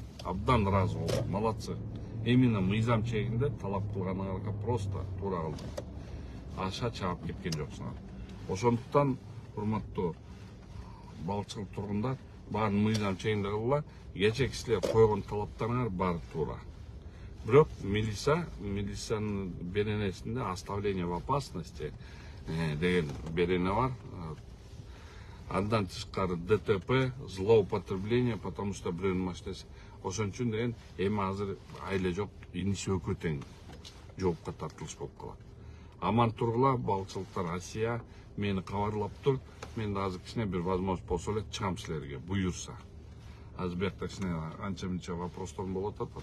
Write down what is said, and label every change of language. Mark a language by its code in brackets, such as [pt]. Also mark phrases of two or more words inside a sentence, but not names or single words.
[ky] Абдан ыраазы болдум, молодцы. Именно мыйзам чегинде талап кылганыңарга просто туура кылдыңар. Аша чаап кеткен жоксуңар. Ошондуктан урматтуу балчыл тургундар, баарын мыйзам чегинде кылгыла. Кече кишилер койгон талаптарыңар баары туура. Бирок милициянын беренесинде [ru] оставление в опасности [ky] деген берене бар. Андан тышкары ДТП, злоупотребление, [ru] потому что [ky] бирөөнүн машинеси. Ошон үчүн деген эми азыр айле жок, иниси экөө тең жоопко тартылыш болуп калат. Аман тургула, балчылыктар Асия мени кабарлап тур. Мен да азыр кичине бир возможность болсо эле чыгам силерге, буюрса. Азыр бияқта кичине анча-мынча вопросторум болуп атат.